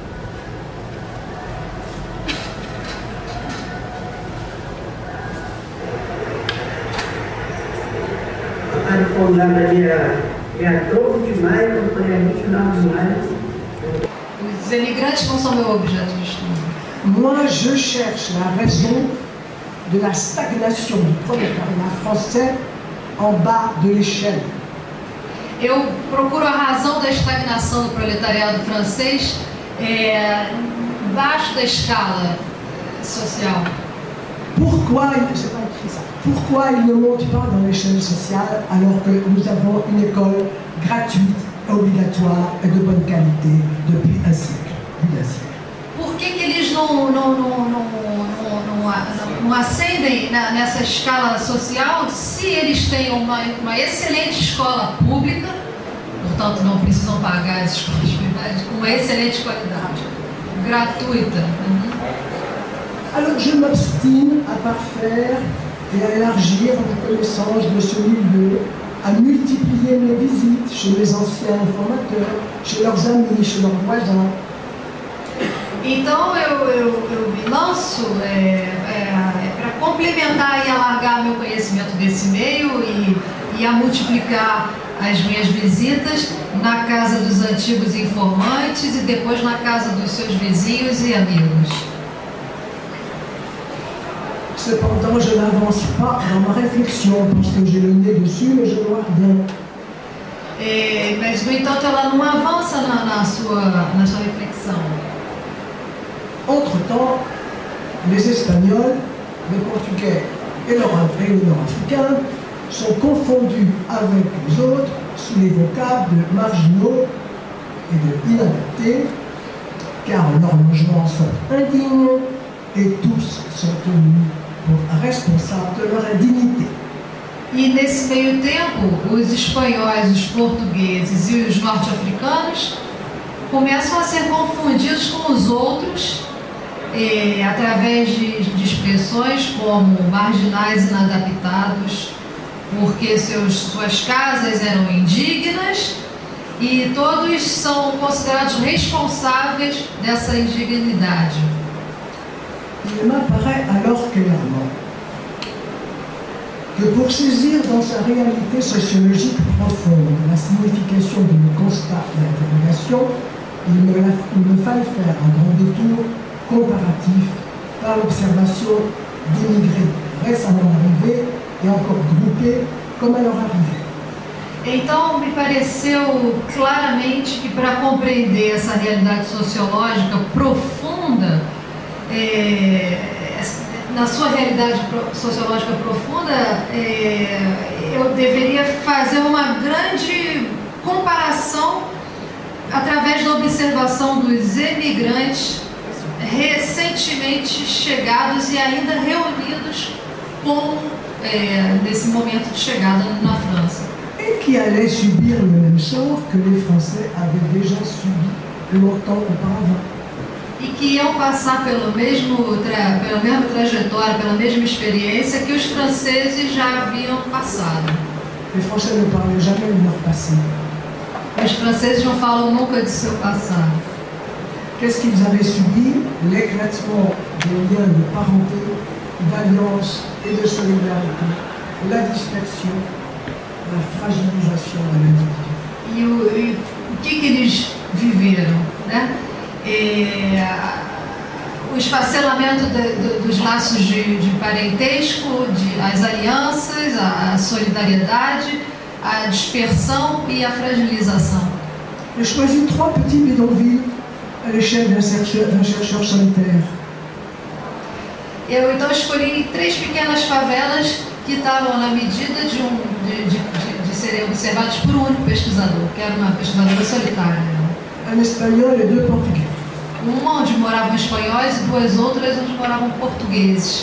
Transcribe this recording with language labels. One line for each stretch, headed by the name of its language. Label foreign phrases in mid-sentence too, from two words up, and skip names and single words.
Portuguese: A fundada ali é 12 de maio, eu falei, 29 de maio. Os imigrantes não são meu objeto de estudo.
French: Moi, je cherche la raison de la stagnation du prolétariat français en bas de l'échelle.
Portuguese: Eu procuro a razão da estagnação do proletariado francês abaixo da escala social.
French: Pourquoi ils ne montent pas dans l'échelle sociale alors que nous avons une école gratuite, obrigatoire et de bonne qualité depuis un siècle?
Portuguese: Por que eles não ascendem nessa escala social se eles têm uma excelente escola pública, portanto não precisam pagar as escolas privadas, com uma excelente qualidade, gratuita?
French: Alors je m'obstine à parfaire et à élargir ma connaissance de ce milieu, à multiplier mes visites chez mes anciens formateurs, chez leurs amis, chez leurs voisins.
Portuguese: Então eu me lanço para complementar e alargar meu conhecimento desse meio e a multiplicar as minhas visitas na casa dos antigos informantes e depois na casa dos seus vizinhos e amigos.
French: Cependant, je n'avance pas dans ma réflexion parce que j'ai le nez dessus, mais je ne vois rien.
Portuguese: Mas, no entanto, ela não avança na sua reflexão.
French: Entre-temps, les Espagnols, les Portugais et les Nord-Africains sont confondus avec les autres sous les vocables de marginaux et de inadaptés, car leurs logements sont indignes et tous sont tenus
Portuguese: por responsável pela
French: indignité.
Portuguese: E nesse meio tempo, os espanhóis, os portugueses e os norte-africanos começam a ser confundidos com os outros através de expressões como marginais inadaptados, porque suas casas eram indignas e todos são considerados responsáveis dessa indignidade.
French: Il m'apparaît alors clairement que pour saisir dans sa réalité sociologique profonde la signification de nos constats et interrogations, il me fallait faire un grand détour comparatif par l'observation d'immigrés récemment arrivés et encore groupés comme à leur arrivée.
Portuguese: Então, me pareceu claramente que para compreender essa realidade sociológica profunda, na sua realidade sociológica profunda, eu deveria fazer uma grande comparação através da observação dos emigrantes recentemente chegados e ainda reunidos nesse momento de chegada na França.
French: Et qui allaient subir le même sort que les Français avaient déjà subi longtemps auparavant.
Portuguese: E que iam passar pela mesma trajetória, pela mesma experiência que os franceses já haviam passado.
French: Les Français ne parlaient jamais de leur passé.
Portuguese: Os franceses não falam nunca de seu passado.
French: Qu'est-ce qu'ils avaient subi? L'éclatement des liens de parenté, d'alliance et de solidarité, la dispersion, la fragilisation de l'individu.
Portuguese: E o que eles viveram, né? O esfacelamento dos laços de parentesco, as alianças, a solidariedade, a dispersão e a fragilização.
French: J'ai choisi 3 petits bidonvilles à l'échelle d'un chercheur solitaire.
Portuguese: Eu então escolhi 3 pequenas favelas que estavam na medida de serem observados por um único pesquisador, que era uma pesquisadora solitária.
French: Un espagnol et 2 portugais.
Portuguese: Uma onde moravam espanhóis e 2 outras onde moravam portugueses.